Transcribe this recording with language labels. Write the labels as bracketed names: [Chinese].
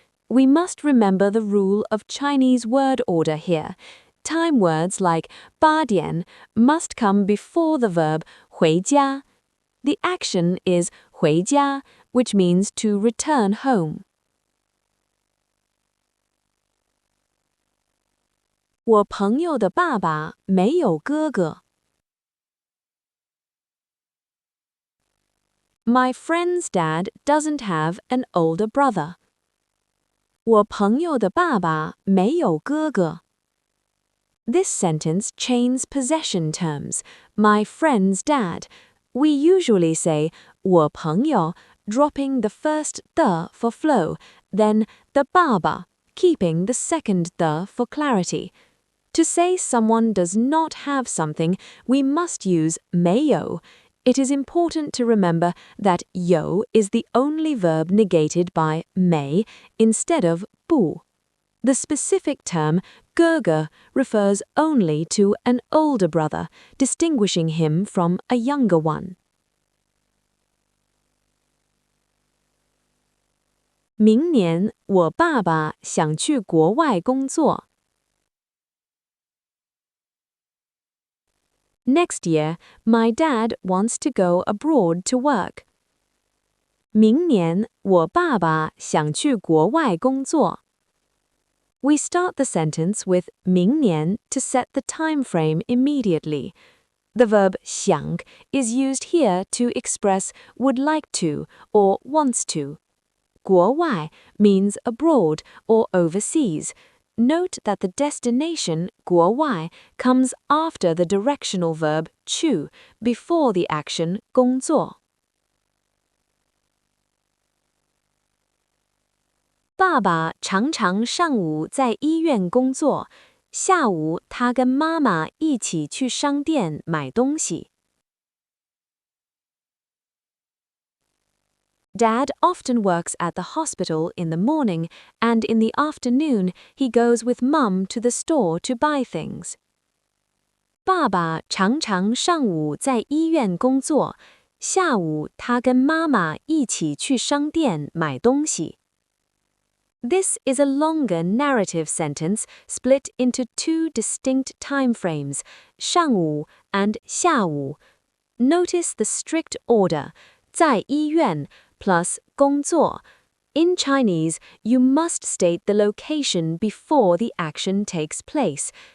[English] We must remember the rule of Chinese word order here. Time words like 8点 must come before the verb 回家. The action is 回家, which means to return home. [Chinese] 我朋友的爸爸没有哥哥。 [English] My friend's dad doesn't have an older brother. [Chinese] 我朋友的爸爸没有哥哥。 [English] This sentence chains possession terms. My friend's dad. We usually say 我朋友, dropping the first the for flow, then the bàba, keeping the second the for clarity. To say someone does not have something, we must use 没有. It is important to remember that 有 is the only verb negated by 没 instead of 不. The specific term 哥哥 refers only to an older brother, distinguishing him from a younger one. [Chinese] 明年我爸爸想去国外工作。 [English] Next year, my dad wants to go abroad to work. [Chinese] 明年我爸爸想去国外工作。 [English] We start the sentence with 明年 to set the time frame immediately. The verb 想 is used here to express would like to or wants to. 国外 means abroad or overseas. Note that the destination 国外 comes after the directional verb 去 before the action 工作。 [Chinese] 爸爸常常上午在医院工作，下午他跟妈妈一起去商店买东西。 [English] Dad often works at the hospital in the morning, and in the afternoon he goes with Mum to the store to buy things. [Chinese] 爸爸常常上午在医院工作，下午他跟妈妈一起去商店买东西。 [English] This is a longer narrative sentence split into two distinct time frames, 上午 and 下午. Notice the strict order, 在医院 plus 工作. In Chinese, you must state the location before the action takes place.